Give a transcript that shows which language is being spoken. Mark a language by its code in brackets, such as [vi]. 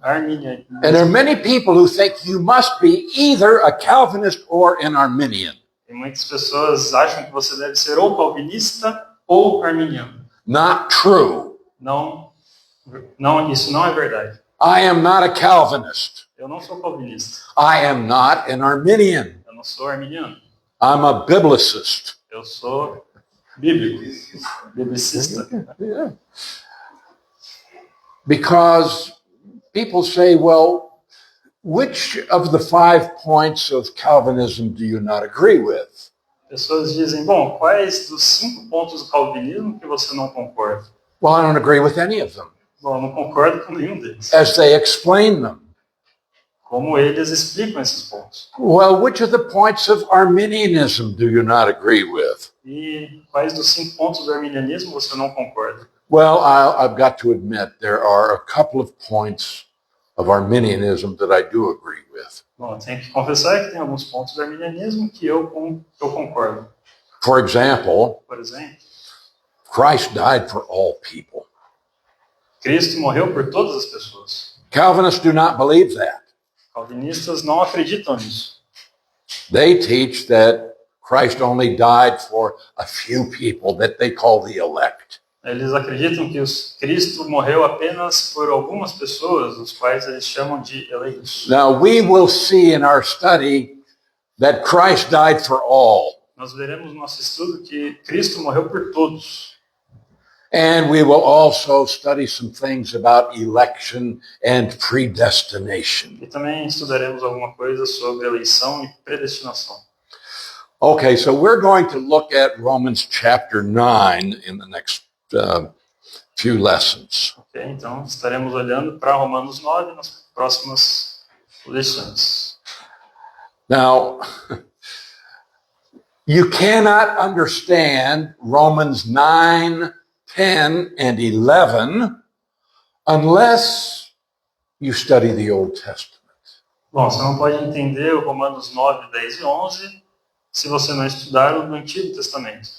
[en] And there are many people who think you must be either a Calvinist or an Arminian. [pt] E muitas pessoas acham que você deve ser ou calvinista ou arminiano. [en] Not true. [pt] Não, isso não é verdade. [en] I am not a Calvinist. [pt] Eu não sou calvinista. [en] I am not an Arminian. [pt] Eu não sou arminiano. [en] I'm a biblicist. [pt] Eu sou bíblico, biblicista. [en] Yeah. Because people say, well, which of the 5 points of Calvinism do you not agree with? [pt] Pessoas dizem, bom, quais dos 5 pontos do calvinismo que você não concorda? [en] Well, I don't agree with any of them [pt] Bom, eu não concordo com nenhum deles. [en] as they explain them. [pt] Como eles explicam esses pontos? [en] Well, which of the points of Arminianism do you not agree with? [pt] E quais dos 5 pontos do arminianismo você não concorda? [en] Well, I've got to admit there are a couple of points of Arminianism that I do agree with. [pt] Bom, eu tenho que confessar que tem alguns pontos do arminianismo que eu concordo. [en] For example, [pt] Por exemplo, [en] Christ died for all people. [pt] Cristo morreu por todas as pessoas. [en] Calvinists do not believe that. [pt] Calvinistas não acreditam nisso. [en] They teach that Christ only died for a few people that they call the elect. [pt] Eles acreditam que Cristo morreu apenas por algumas pessoas, os quais eles chamam de eleitos. [en] Now, we will see in our study that Christ died for all. [pt] Nós veremos no nosso estudo que Cristo morreu por todos. [en] And we will also study some things about election and predestination. [pt] E também estudaremos alguma coisa sobre eleição e predestinação. [en] Okay, so we're going to look at Romans chapter 9 in the next few lessons. [pt] Ok, então estaremos olhando para Romanos 9 nas próximas lições. [en] Now, you cannot understand Romans 9, 10, and 11 unless you study the Old Testament. [pt] Bom, você não pode entender o Romanos 9, 10 e 11 se você não estudar o do Antigo Testamento.